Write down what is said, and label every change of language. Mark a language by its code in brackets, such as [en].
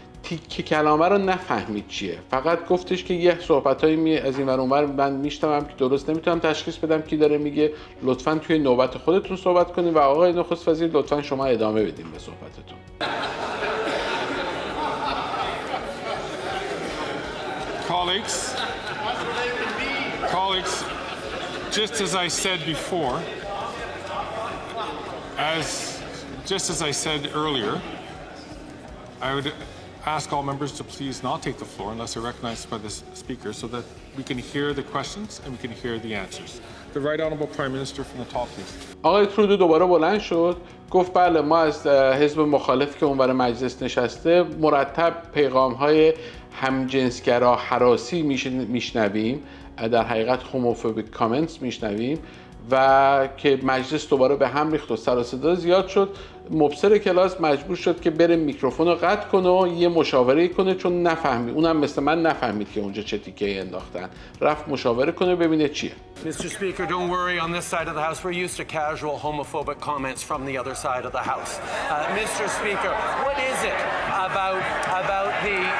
[fa] تیکه کلامه رو نفهمید چیه، فقط گفتش که یه صحبتایی از این ور اون ور من میشنوم که درست نمیتونم تشخیص بدم کی داره میگه، لطفاً توی نوبت خودتون صحبت کنید و آقای نخست وزیر لطفاً شما ادامه بدین به صحبتتون. [en] Colleagues, just as I said before, just as I said earlier, I would ask all members to please not take the floor unless they're recognized by the speaker so that we can hear the questions and we can hear the answers. The Right Honourable Prime Minister from the top, please. [fa] آقای ترودو دوباره بلند شد، گفت بله ما از حزب مخالف که اونور مجلس نشسته مرتب پیغام‌های همجنسگرا هراسی میشنویم، در حقیقت هوموفوبیک کامنتس میشنویم و که مجلس دوباره به هم ریخت و سر و صدا زیاد شد. مبصر کلاس مجبور شد که بره میکروفون رو قطع کنه و یه مشاوره کنه چون نفهمید، اونم مثل من نفهمید که اونجا چه تیکه‌ای انداختن. رفت مشاوره کنه ببینه چیه. [en] Mr. Speaker, don't worry. On this side of the House, we're used to casual homophobic comments from the other side of the House. Mr. Speaker, what is it about the...